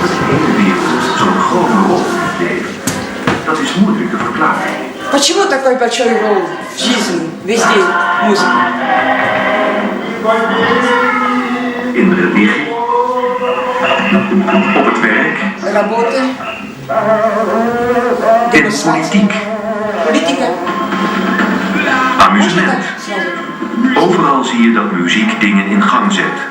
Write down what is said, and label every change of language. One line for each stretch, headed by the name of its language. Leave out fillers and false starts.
Dutch: hele wereld zo'n grote rol in het leven? Dat is moeilijk te verklaren.
Russian: Почему такой большой роль в жизни, везде музыка?
Dutch: In de religie, op het werk,
Russian: Работа,
Dutch: in de politiek,
Russian: политика.
Dutch: amusement. Overal zie je dat muziek dingen in gang zet,